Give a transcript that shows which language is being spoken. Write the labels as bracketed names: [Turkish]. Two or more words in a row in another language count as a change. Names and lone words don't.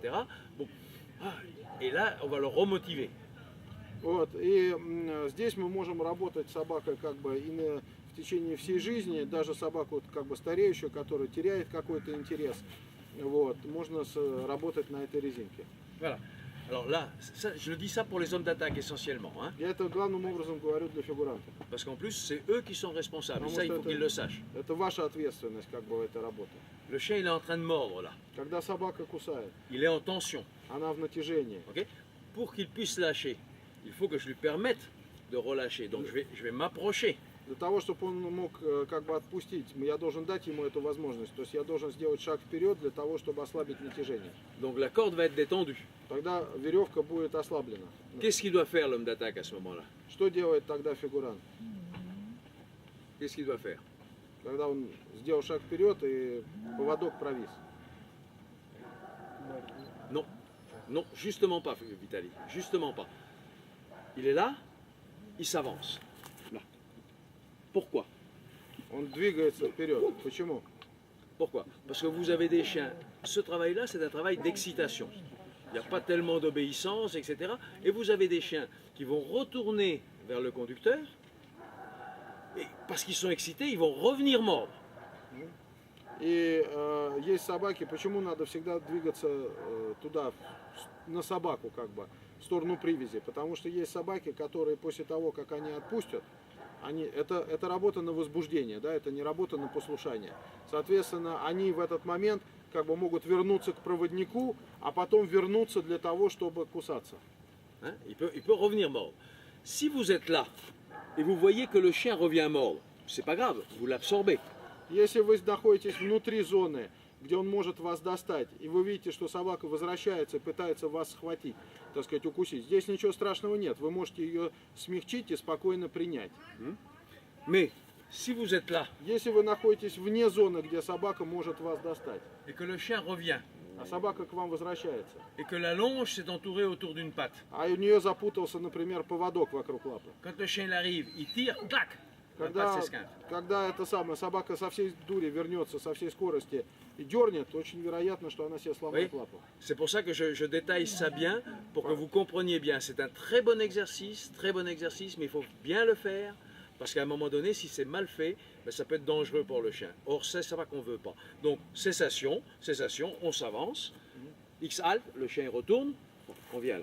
[French] Bon. Et là, on va le remotiver. [Russian] Вот, и здесь мы можем работать с собакой как бы в течение всей жизни, даже собаку как бы стареющую, которая теряет какой-то интерес, вот, можно работать на этой резинке. [French] Voilà. Alors là, ça, je le dis ça pour les hommes d'attaque essentiellement, hein, [Russian] Я это главным образом говорю для фигуранта. [French] parce qu'en plus, c'est eux qui sont responsables. [Russian] Потому [French] Ça, il [Russian] что [French] faut qu'ils le sachent. [Russian] это ваша ответственность как бы этой работы. [French] Le chien, il est en train de mordre là. [Russian] Когда собака кусает, [French] Il est en tension. [Russian] она в натяжении. [French] Ok. Pour qu'il puisse lâcher, il faut que je lui permette de relâcher. Donc je vais m'approcher. [Russian] Для того, чтобы он мог как бы отпустить, я должен дать ему эту возможность. То есть я должен сделать шаг вперед для того, чтобы ослабить натяжение. [French] Donc la corde va être détendue. [Russian] Тогда веревка будет ослаблена. [French] Qu'est-ce qu'il doit faire l'homme d'attaque à ce moment-là? [Russian] Что делает тогда фигурант? [French] Qu'est-ce qu'il doit faire? [Russian] Когда он сделал шаг вперед и поводок провис. [French] Non, non, justement pas, Vitali, justement pas. Il est là, il s'avance. Là. Pourquoi? Он двигается вперед. Почему? Pourquoi? Parce que vous avez des chiens. Ce travail-là, c'est un travail d'excitation. Il n'y a pas tellement d'obéissance, etc. Et vous avez des chiens qui vont retourner vers le conducteur. Et parce qu'ils sont excités, ils vont revenir mordre. [Russian] И есть собаки, почему надо всегда двигаться туда, на собаку, как бы, в сторону привязи. Потому что есть собаки, которые после того, как они отпустят, это работа на возбуждение, да, это не работа на послушание. Соответственно, они в этот момент как бы могут вернуться к проводнику, а потом вернуться для того, чтобы кусаться. [French] Hein, il peut revenir mordre. Si vous êtes là et vous voyez que le chien revient mordre, c'est pas grave, vous l'absorbez. [Russian] Если вы находитесь внутри зоны где он может вас достать, и вы видите, что собака возвращается и пытается вас схватить, так сказать, укусить, здесь ничего страшного нет. Вы можете ее смягчить и спокойно принять. [French] Mais si vous êtes là [Russian] Если вы находитесь вне зоны, где собака может вас достать, [French] et que le chien revient [Russian] а собака к вам возвращается, [French] et que la longe s'est entourée autour d'une patte, [Russian] а у нее запутался, например, поводок вокруг лапы, [French] quand le chien il arrive, il tire, clac, la patte [Russian] когда, [French] s'esquinte. [Russian] когда эта самая собака со всей дури вернется, со всей скорости и дернет, очень вероятно, что она себе сломает [French] Oui. [Russian] лапу. [French] C'est pour ça que je détaille ça bien, pour que vous compreniez bien. C'est un très bon exercice, mais il faut bien le faire, parce qu'à un moment donné, si c'est mal fait, ben, ça peut être dangereux pour le chien. Or, c'est ça qu'on ne veut pas. Donc, cessation, on s'avance, X halte, le chien il retourne, on vient là.